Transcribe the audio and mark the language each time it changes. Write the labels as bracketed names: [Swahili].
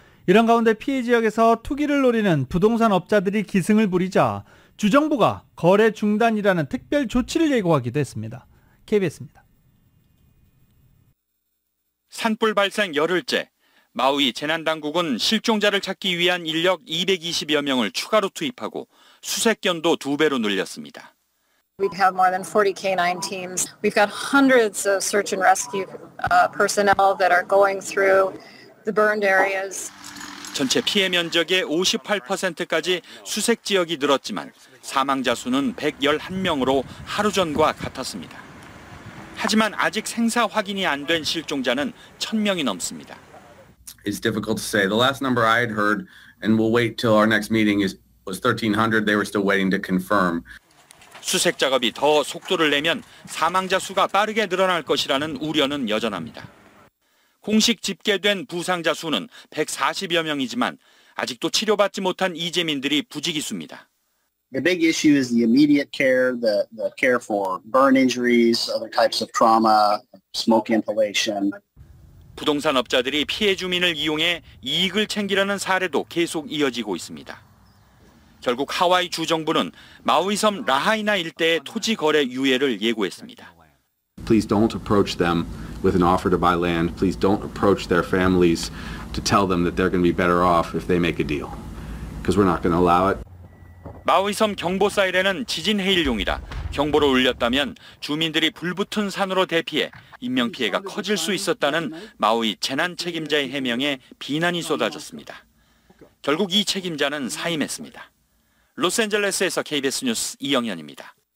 [Korean] 이런 가운데 피해 지역에서 투기를 노리는 부동산 업자들이 기승을 부리자 주정부가 거래 중단이라는 특별 조치를 예고하기도 했습니다. KBS입니다. 산불 발생 열흘째, 마우이 재난당국은 실종자를 찾기 위한 인력 220여 명을 추가로 투입하고 수색견도 2배로 늘렸습니다. [English] We have more than 40 canine teams. We've got hundreds of search and rescue personnel that are going through the burned areas. [Korean] 전체 피해 면적의 58%까지 수색 지역이 늘었지만 사망자 수는 111명으로 하루 전과 같았습니다. 하지만 아직 생사 확인이 안 된 실종자는 1000명이 넘습니다. [English] It's difficult to say. The last number I had heard, and we'll wait till our next meeting, was 1,300. They were still waiting to confirm. [Korean] 수색 작업이 더 속도를 내면 사망자 수가 빠르게 늘어날 것이라는 우려는 여전합니다. 공식 집계된 부상자 수는 140여 명이지만 아직도 치료받지 못한 이재민들이 부지기수입니다. [English] The big issue is the immediate care, the care for burn injuries, other types of trauma, smoke inhalation. [Korean] 부동산 업자들이 피해 주민을 이용해 이익을 챙기려는 사례도 계속 이어지고 있습니다. 결국 하와이 주정부는 마우이섬 라하이나 일대의 토지 거래 유예를 예고했습니다. [English] Please don't approach them with an offer to buy land. Please don't approach their families to tell them that they're going to be better off if they make a deal. Because we're not going to allow it. [Korean] 마우이섬 경보 사이렌은 지진 해일용이라 경보를 울렸다면 주민들이 불붙은 산으로 대피해 인명피해가 커질 수 있었다는 마우이 재난 책임자의 해명에 비난이 쏟아졌습니다. 결국 이 책임자는 사임했습니다. 로스앤젤레스에서 KBS 뉴스 이영현입니다.